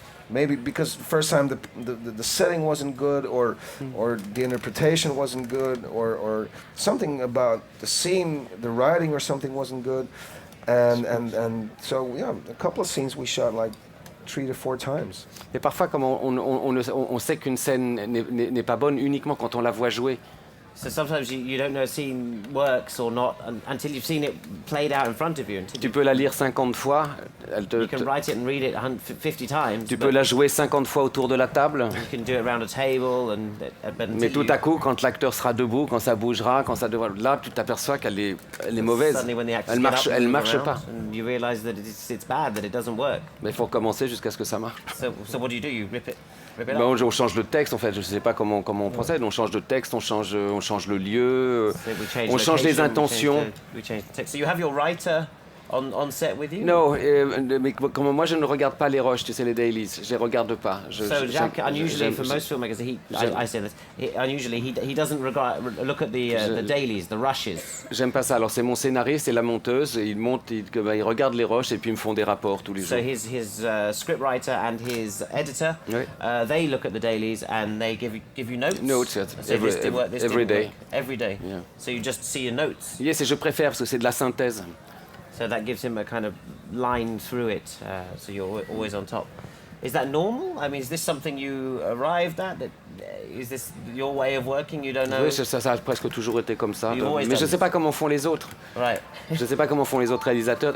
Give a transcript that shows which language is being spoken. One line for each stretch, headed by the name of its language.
English: Maybe because the first time the setting wasn't good, or the interpretation wasn't good, or something about the scene, the writing or something wasn't good. And so, a couple of scenes we shot like 3 to 4 times.
French: Et parfois, comme on sait qu'une scène n'est pas bonne uniquement quand on la voit jouer.
English: So sometimes you don't know a scene works or not until you've seen it played out in front of you.
French: Tu peux la lire 50 fois.
English: You can write it and read it 50 times.
French: Tu peux la jouer 50 fois autour de la table.
English: You can do it around a table
French: mais tout à coup, quand l'acteur sera debout, quand ça bougera, là, tu t'aperçois qu'elle est mauvaise. Elle marche pas.
English: You realize that it's bad, that it doesn't work.
French: Mais il faut recommencer jusqu'à ce que ça marche.
English: So what do? You rip it up?
French: On change le texte en fait. Je ne sais pas comment on procède. On change de texte, on change le lieu, on change les intentions.
English: So you have your writer on set with you?
French: Non, mais comme moi je ne regarde pas les rushs, tu sais, les dailies, je les regarde pas.
English: So Jacques, unusually for most filmmakers, I say this, unusually he doesn't look at the dailies, the rushes.
French: J'aime pas ça. Alors c'est mon scénariste et la monteuse, et ils regardent les rushs et puis ils me font des rapports tous les jours.
English: So his scriptwriter and his editor, they look at the dailies and they give you notes. Notes, every day. Every day. Yeah. So you just see your notes.
French: Yes, et je préfère parce que c'est de la synthèse.
English: So that gives him a kind of line through it, so you're always on top. Is that normal? I mean, is this something you arrived at? Is this your way of working? You don't know?
French: Oui, ça a presque toujours été comme ça. Mais je ne sais pas comment font les autres.
English: Right.
French: Je ne sais pas comment font les autres réalisateurs.